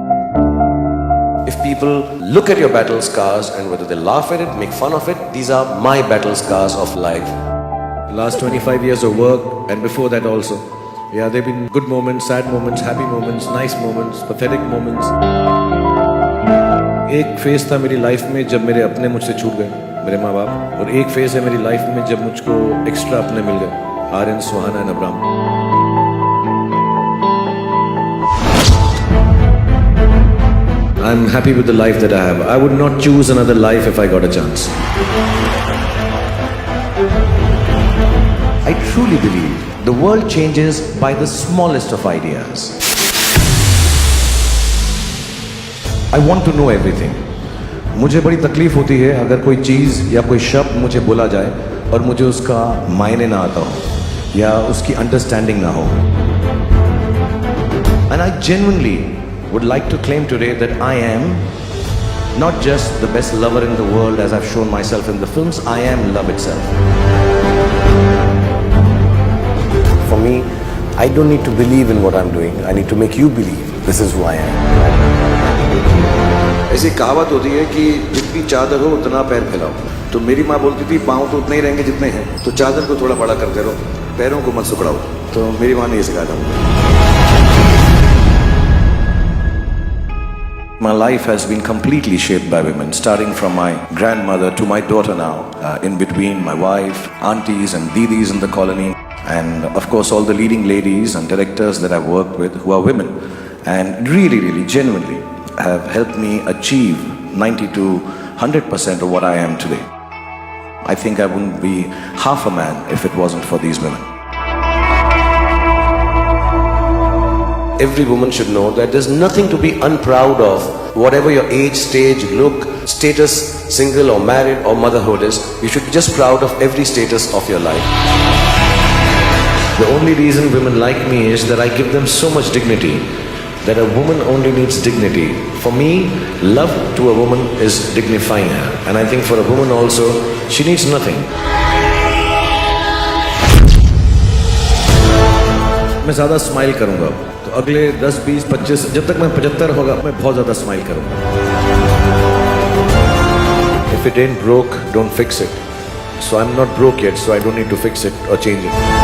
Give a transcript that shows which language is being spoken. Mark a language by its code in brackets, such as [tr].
[en] If people look at your battle scars and whether they laugh at it, make fun of it, these are my battle scars of life. Last 25 years of work and before that also. Yeah, there have been good moments, sad moments, happy moments, nice moments, pathetic moments. [hi] एक phase था मेरी life में जब मेरे अपने मुझसे छूट गए, मेरे माँ बाप, और एक फेज है मेरी लाइफ में जब मुझको एक्स्ट्रा अपने मिल गए, आर्यन, सुहाना and Abram. [en] I'm happy with the life that I have. I would not choose another life if I got a chance. I truly believe the world changes by the smallest of ideas. I want to know everything. [hi] मुझे बड़ी तकलीफ होती है अगर कोई चीज़ या कोई शब्द मुझे बोला जाए और मुझे उसका मायने ना आता हो या उसकी अंडरस्टैंडिंग ना हो. [en] And I genuinely would like to claim today that I am not just the best lover in the world as I've shown myself in the films, I am love itself. For me, I don't need to believe in what I'm doing. I need to make you believe this is who I am. [hi] ऐसी कहावत होती है कि जितनी चादर हो उतना पैर फैलाओ. तो मेरी माँ बोलती थी पाँव तो उतने ही रहेंगे जितने हैं, तो चादर को थोड़ा बड़ा करते रहो, पैरों को मत सुकड़ाओ. तो मेरी माँ ने ये सिखाया था मुझे. [en] My life has been completely shaped by women, starting from my grandmother to my daughter now, in between my wife, aunties and didis in the colony, and of course all the leading ladies and directors that I've worked with who are women, and really, genuinely have helped me achieve 90 to 100% of what I am today. I think I wouldn't be half a man if it wasn't for these women. Every woman should know that there's nothing to be unproud of. Whatever your age, stage, look, status, single or married or motherhood is, you should be just proud of every status of your life. The only reason women like me is that I give them so much dignity, that a woman only needs dignity. For me, love to a woman is dignifying her. And I think for a woman also, she needs nothing. [hi] मैं ज़्यादा smile करूँगा, तो अगले 10, 20, 25, जब तक मैं 75 होगा, मैं बहुत ज़्यादा स्माइल करूँगा. [en] If it ain't broke, don't fix it. So I'm not broke yet, so I don't need to fix it or change it.